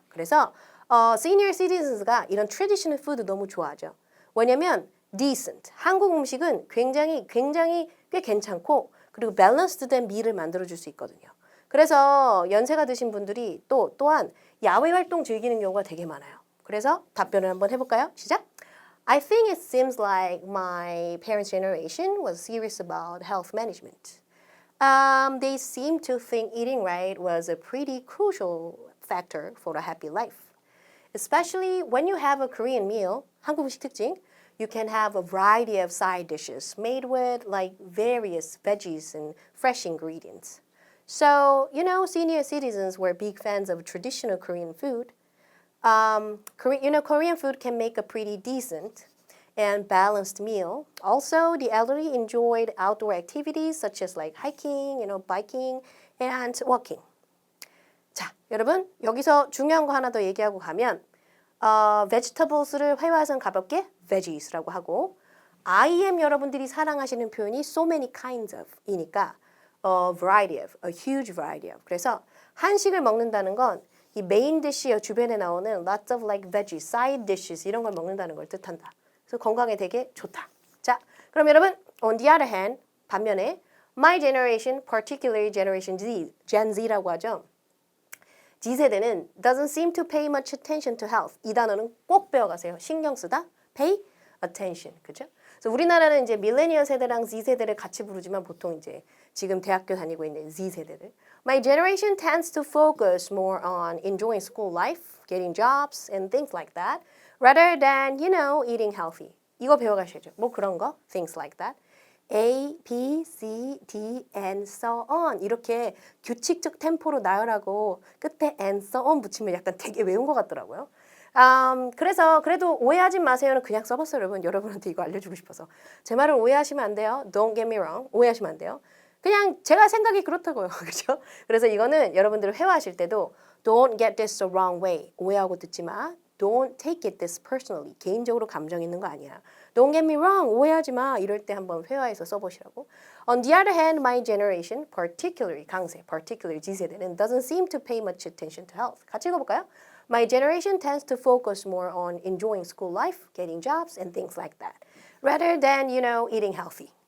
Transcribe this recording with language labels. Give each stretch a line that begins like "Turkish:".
Korean: 그래서 senior citizens가 이런
English: traditional food
Korean: 너무 좋아하죠. 왜냐면 decent, 한국 음식은 굉장히 꽤 괜찮고 그리고 밸런스드된 meal을 만들어줄 수 있거든요. 그래서 연세가 드신 분들이 또한 야외 활동 즐기는 경우가 되게 많아요. 그래서 답변을 한번 해볼까요? 시작!
English: I think it seems like my parents' generation was serious about health management. They seem to think eating right was a pretty crucial factor for a happy life. Especially when you have a Korean meal,
Korean: 한국 음식 특징,
English: you can have a variety of side dishes made with like various veggies and fresh ingredients. So, you know, senior citizens were big fans of traditional Korean food. Korean food can make a pretty decent and balanced meal. Also, the elderly enjoyed outdoor activities such as like hiking, biking, and walking.
Korean: 자, 여러분 여기서 중요한 거 하나 더 얘기하고 가면 vegetables를 회화해서 가볍게 veggies라고 하고 IM 여러분들이 사랑하시는 표현이
English: so many kinds of
Korean: 이니까
English: a variety of, a huge variety of.
Korean: 그래서 한식을 먹는다는 건 이 메인 디쉬 주변에 나오는
English: lots of like veggies, side dishes
Korean: 이런 걸 먹는다는 걸 뜻한다. 그래서 건강에 되게 좋다. 자, 그럼 여러분
English: on the other hand
Korean: 반면에
English: my generation, particularly generation Z, Gen Z라고 하죠. G세대는 doesn't seem to pay much attention to health.
Korean: 이 단어는 꼭 배워가세요. 신경 쓰다,
English: pay attention.
Korean: 그죠? 그래서 우리나라는 이제 밀레니얼 세대랑 Z세대를 같이 부르지만 보통 이제 지금 대학교 다니고 있는 Z세대들.
English: My generation tends to focus more on enjoying school life, getting jobs, and things like that, rather than, eating healthy.
Korean: 이거 배워가셔야죠. 뭐 그런 거,
English: things like that.
Korean: A, B, C, D,
English: and so on
Korean: 이렇게 규칙적 템포로 나열하고 끝에 and so on 붙이면 약간 되게 외운 것 같더라고요. 그래서 그래도 오해하지 마세요는 그냥 써봤어요. 여러분한테 이거 알려주고 싶어서. 제 말을 오해하시면 안 돼요.
English: Don't get me wrong.
Korean: 오해하시면 안 돼요. 그냥 제가 생각이 그렇다고요. 그렇죠? 그래서 이거는 여러분들 회화하실 때도
English: Don't get this the wrong way.
Korean: 오해하고 듣지 마.
English: Don't take it this personally.
Korean: 개인적으로 감정 있는 거 아니야.
English: Don't get me wrong.
Korean: 오해하지 마. 이럴 때 한번 회화해서 써보시라고.
English: On the other hand, my generation, particularly
Korean: G세대는
English: doesn't seem to pay much attention to health.
Korean: 같이 읽어볼까요?
English: My generation tends to focus more on enjoying school life, getting jobs, and things like that, rather than, eating healthy.